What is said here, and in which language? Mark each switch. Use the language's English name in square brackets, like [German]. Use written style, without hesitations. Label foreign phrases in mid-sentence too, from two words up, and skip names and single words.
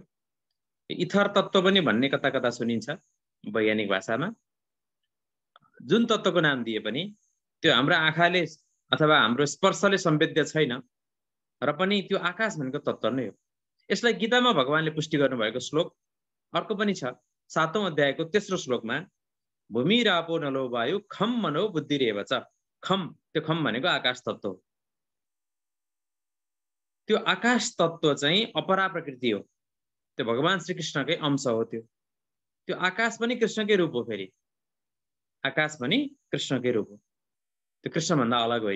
[Nepali] इथर तत्त्व पनि भन्ने कता कता सुनिन्छ वैज्ञानिक भाषामा। जुन तत्त्वको नाम दिए पनि त्यो हाम्रो आँखाले अथवा हाम्रो स्पर्शले सम्वेद्य छैन र पनि त्यो आकाश भनेको तत्त्व नै हो। यसलाई गीतामा भगवानले पुष्टि गर्नुभएको श्लोक अर्को पनि छ। 7औं अध्यायको तेस्रो श्लोकमा [Sanskrit] भूमिरापो नलो वायु खम मनो बुद्धिरेव च। [Nepali] खम, त्यो खम भनेको आकाश तत्त्व हो। त्यो आकाश तत्त्व चाहिँ अपरा प्रकृति हो। त्यो भगवान श्रीकृष्णकै अंश हो। त्यो आकाश पनि कृष्णकै रूप हो। फेरि आकाश पनि कृष्णकै रूप हो। त्यो कृष्णभन्दा अलग होइन।